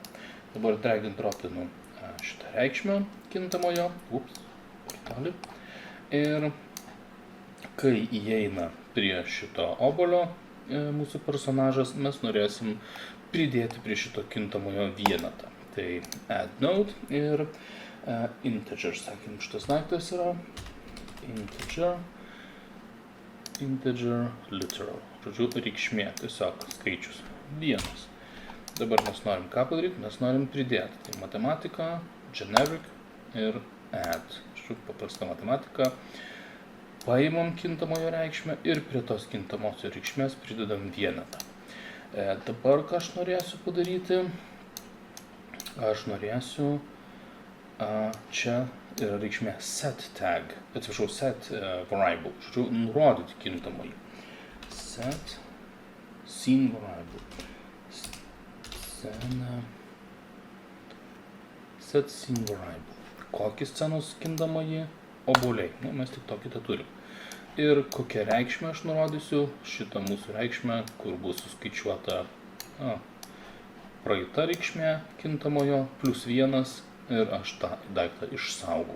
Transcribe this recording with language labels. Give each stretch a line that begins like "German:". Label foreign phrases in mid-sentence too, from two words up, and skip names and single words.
Lithuanian: Dabar
English: drag and
Lithuanian: dropinu šitą reikšmę kintamojo, portalį. Ir kai įeina prie šito obuolio mūsų personažas, mes norėsim pridėti prie šito kintamojo vienetą. Tai
English: add node
Lithuanian: ir integer, sakym, šitas daiktas yra
English: integer literal,
Lithuanian: žodžiu, reikšmė, tiesiog skaičius, 1. Dabar mes norim ką padaryti, mes norim pridėti, tai matematika, generic ir add, žodžiu, paprasta matematika, paimam kintamojo reikšmę ir prie tos kintamosios reikšmės pridedam vienetą. Dabar ką aš norėsiu padaryti, aš norėsiu, čia yra reikšmė
English: set tag,
Lithuanian: atsiprašau,
English: set variable,
Lithuanian: žodžiu, nurodyti kintamąjį.
English: Set scene variable. Set scene variable.
Lithuanian: Kokį scenos kintamąjį? Obuoliai. Mes tik tokį turim. Ir kokią reikšmę aš nurodysiu? Šitą mūsų reikšmę, kur bus suskaičiuota praeita reikšmė kintamojo plus 1 ir aš tą daiktą išsaugau.